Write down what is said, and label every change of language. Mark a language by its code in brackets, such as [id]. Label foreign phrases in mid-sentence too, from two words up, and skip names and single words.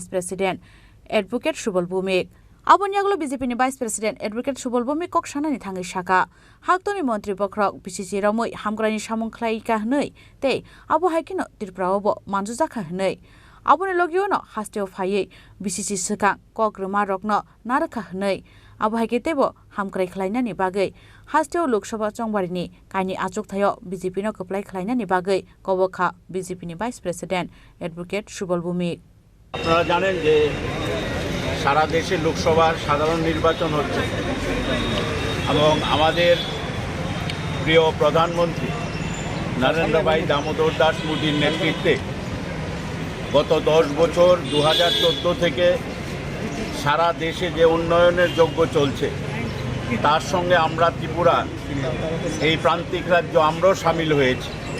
[en] president advocate [trp] सुबल भूमिक आबनियागलो बिजेपिनि [en] vice president advocate [trp] सुबल भूमिक कक्सानानि थाङै शाखा हाक्तनि मन्त्री बख्रक बिसिसि रमै हामग्रानि सामुं खलायका हनै ते आबो हाइकिनो त्रिपुरावबो मानजुजाखा हनै आबनि लगियोनो हास्तेव फायै बिसिसि सका कग्रमा रक्न नारखा हनै आबो हाइकेतेबो हामग्राय खलायनानि बागै हास्तेव लोकसभा चंबारिनि काइनि आजुगथायाव बिजेपिनो कप्लाय खलायनानि बागै कबखा बिजेपिनि [en] vice president advocate [trp] सुबल भूमिक [bn] আপনারা জানেন যে সারা দেশে লোকসভার সাধারণ নির্বাচন হচ্ছে এবং আমাদের প্রিয় প্রধানমন্ত্রী নরেন্দ্র ভাই দামোদর দাস মোদীর নেতৃত্বে গত 10 বছর 2014 থেকে সারা দেশে যে উন্নয়নের যজ্ঞ চলছে তার সঙ্গে আমরা ত্রিপুরা এই প্রান্তিক রাজ্য আমরাও সামিল হয়েছি